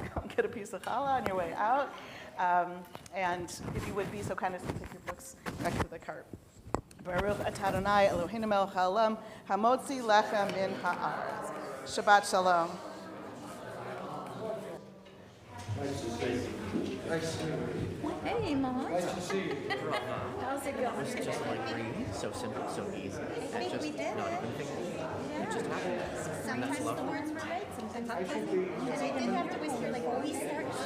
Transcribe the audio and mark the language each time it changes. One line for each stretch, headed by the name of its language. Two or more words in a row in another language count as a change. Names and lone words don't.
English: get a piece of challah on your way out. And if you would be so kind as to take your books back to the cart.
Hebrew: ברוך אתה אדוני אלוהינו מלך העולם, המוציא לחם מן הארץ. שבת שלום.
English: Hey, Mom. Nice to see you. How's it going? It's just like reading, so simple, so easy. I think we did not it. even thinking. It just happened. Sometimes the words were right, sometimes and I did have to whisper, like, we start Shema.